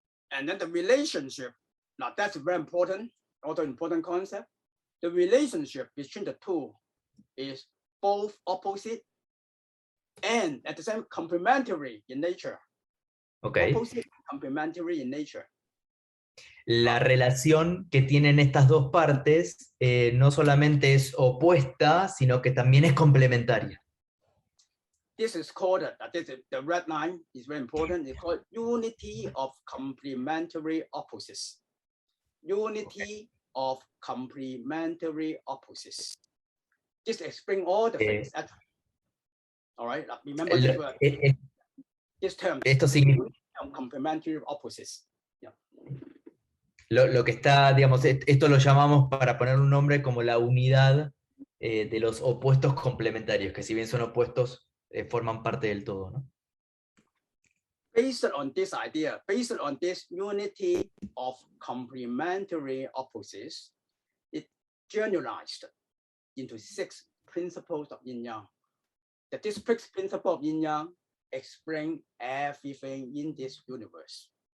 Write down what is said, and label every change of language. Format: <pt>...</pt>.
<en>And then the relationship, now that's very important, also important concept. The relationship between the two is both opposite and at the same complementary in nature. Okay. Opposite and complementary in nature.</en> <es>La relación que tienen estas dos partes no solamente es opuesta, sino que también es complementaria.</es> <en>This is called, the red line is very important. It's called unity of complementary opposites. Unity of complementary opposites. This explains all the things. All right, remember this word. This term.</en> <es>Esto significa</es> <en>complementary opposites. Yeah.</en> <es>Lo que está, digamos, esto lo llamamos, para poner un nombre, como la unidad de los opuestos complementarios, que si bien son opuestos, forman parte del todo, ¿no?</es> <en>Based on this idea, based on this unity of complementary opposites, it generalized into 6 principles of Yin Yang. That this 6 principles of Yin Yang explain everything in this universe.</en>